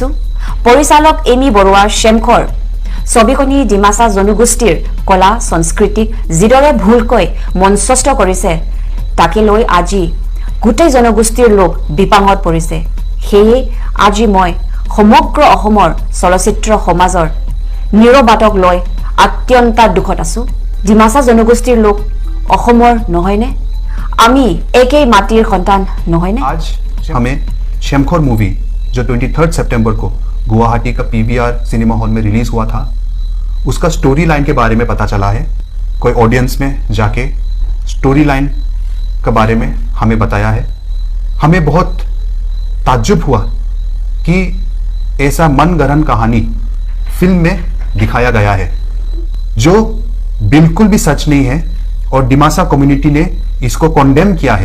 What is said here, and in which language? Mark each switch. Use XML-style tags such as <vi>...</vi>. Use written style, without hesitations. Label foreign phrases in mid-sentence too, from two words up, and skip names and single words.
<as>পৰিচালক এমি বৰুৱাৰ চেমখৰ ছবিখনি ডিমাছা জনগোষ্ঠীৰ কলা সংস্কৃতিক যিদৰে ভুলকৈ মঞ্চস্থ কৰিছে তাকে লৈ আজি গোটেই জনগোষ্ঠীৰ লোক বিপাঙত পৰিছে। সেয়ে আজি মই সমগ্ৰ অসমৰ চলচ্চিত্ৰ সমাজৰ নিৰবাতক লৈ অত্যন্ত দুখত আছো। ডিমাছা জনগোষ্ঠীৰ লোক অসমৰ নহয়নে? আমি একেই মাটিৰ সন্তান নহয়নে?</as> <hi>आज हमें शेमखोर मूवी जो 23 सितंबर को गुवाहाटी का पीवीआर सिनेमा हॉल में रिलीज हुआ था, उसका</hi> <en>story line</en> <hi>के बारे में पता चला है। कोई ऑडियंस में जाके</hi> <en>story line</en> <hi>के बारे में हमें बताया है। हमें बहुत ताज्जुब हुआ कि ऐसा मनगढ़ंत कहानी फिल्म में दिखाया गया है जो बिल्कुल भी सच नहीं है और डिमासा कम्युनिटी ने इसको कॉन्डेम किया है।</hi>